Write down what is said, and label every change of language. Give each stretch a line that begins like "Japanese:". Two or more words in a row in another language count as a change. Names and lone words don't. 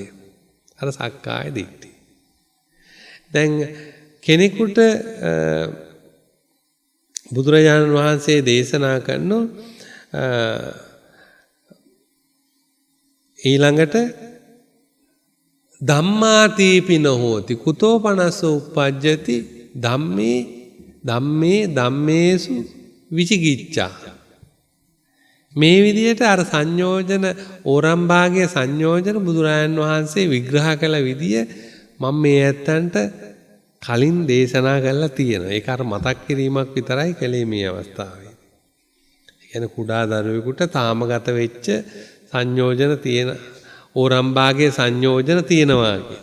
Sinhala: අර සක්කාය දිට්ඨිය. දැන් කෙනෙකුට බුදුරජාණන් වහන්සේ දේශනා කරන ඊළඟට
Pali: ධම්මාතීපින හෝති කුතෝ පනස්ස උප්පජ්ජති ධම්මේසු විචිකිච්ඡා.
Sinhala: මේ විදිහට අර සංයෝජන ඕරම්භාගයේ සංයෝජන බුදුරජාන් වහන්සේ විග්‍රහ කළ විදිය මම මේ ඇත්තන්ට කලින් දේශනා කරලා තියෙනවා. ඒක අර මතක් කිරීමක් විතරයි කළේ මේ අවස්ථාවේ. ඒ කියන්නේ කුඩා දරුවෙකුට තාමගත වෙච්ච සංයෝජන තියෙන ඕරම්භාගයේ සංයෝජන තියෙනවා කියන්නේ.